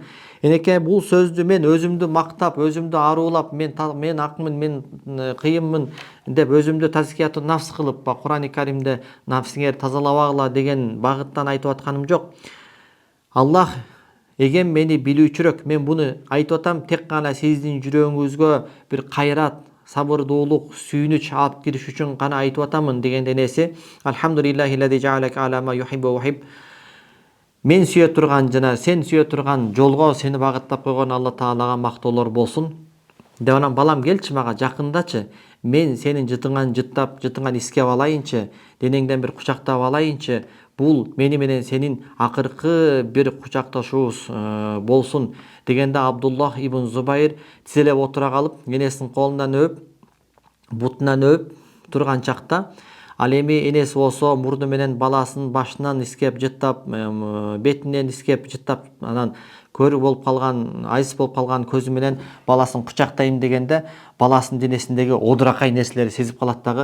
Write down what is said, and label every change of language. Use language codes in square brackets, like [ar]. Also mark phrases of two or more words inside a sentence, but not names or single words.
[ky] Энеке, бул сөздү мен өзүмдү мактап, өзүмдү аруулап, мен акмын, мен кыйынмын деп өзүмдү [ar] تزكية النفس [ky] кылып, Кур'ани Каримде нафсиңер тазалабагыла деген багыттан айтып атканым жок. Аллах эгем мени билүүчүрөөк, мен буну айтып атам тек гана сиздин жүрөгүңүзгө бир кайрат, сабырдуулук, сүйүнүч алып кириш үчүн гана айтып атамын дегенде энеси, [ar] الحمد لله الذي جعلك على ما يحب ويحب. [ky] Мен сүйө турган жана сен сүйө турган жолго сени багыттап койгон Алла Таалага мактоолор болсун. Деп анан, балам, келчи мага жакындачы. Мен сенин жытыңан жыттап, жытыңан искеп алайынчы, денеңден бир кучактап алайынчы. Бул мени менен сенин акыркы бир кучакташуубуз болсун дегенде Абдуллах ибн Зубайр тизелеп отура калып, энесинин колунан өп, бутунан өп турган чакта, ал эми энеси болсо мурду менен баласынын башынан искеп жыттап, бетинен искеп жыттап, анан көрү болуп калган, айыз болуп калган көзү менен баласын кучактайм дегенде, баласынын денесиндеги одуракай нерселерди сезип калат дагы.